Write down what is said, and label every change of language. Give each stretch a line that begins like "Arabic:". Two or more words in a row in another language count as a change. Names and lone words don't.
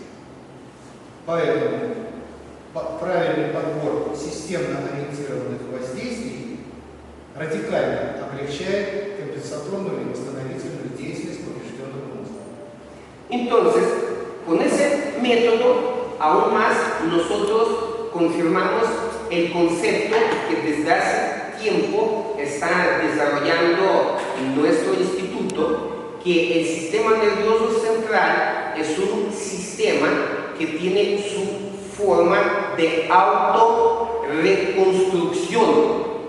Russian: Поэтому правильный подбор системно ориентированных воздействий радикально облегчает компенсаторную и восстановительную деятельность поврежденного мозга.
Spanish: Entonces, con ese método, aún más nosotros confirmamos el concepto que desde hace tiempo está desarrollando nuestro instituto, que el sistema nervioso central es un sistema que tiene su forma de autorreconstrucción